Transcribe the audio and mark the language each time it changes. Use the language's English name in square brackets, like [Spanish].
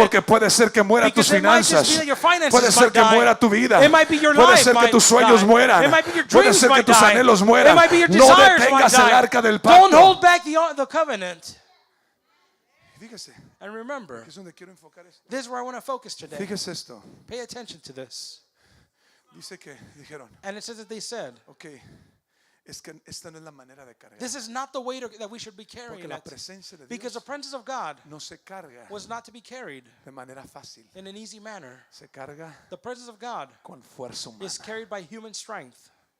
[Spanish] Porque puede ser que mueran tus [English] Because it might just [Spanish] finanzas. [English] be that your finances [Spanish] Puede ser [English] might [Spanish] que [English] die. [Spanish] muera tu vida. [English] It might be your [Spanish] Puede [English] life [Spanish] ser que [English] might [Spanish] tus sueños [English] die. [Spanish] mueran. [English] It might be your [Spanish] Puede [English] dreams [Spanish] ser que [English] might [Spanish] tus [English] die. [Spanish] anhelos [English] It [Spanish] mueran. [English] might be your [Spanish] No [English] desires might [Spanish] detengas el [English] die. [Spanish] arca del [English] Don't [Spanish] pacto. [English] hold back the covenant. [Spanish] Fíjese, [English] And remember, [Spanish] que es donde quiero enfocar esto. [English] this is where I want to focus today. [Spanish] Fíjese esto. [English] Pay attention to this. [Spanish] Dice que dijeron, [English] And it says that they said, [Spanish] ok, es que esta no es la manera de cargar. [English] this is not the way that we should be [Spanish] Porque [English] carrying [Spanish] la [English] it. [Spanish] presencia de [English] Because the [Spanish] Dios [English] presence of God [Spanish] no se carga [English] was not to be carried [Spanish] de manera fácil. [English] in an easy manner. [Spanish] Se carga [English] The presence of God [Spanish] con fuerza [English] is [Spanish] humana. [English] carried by human strength.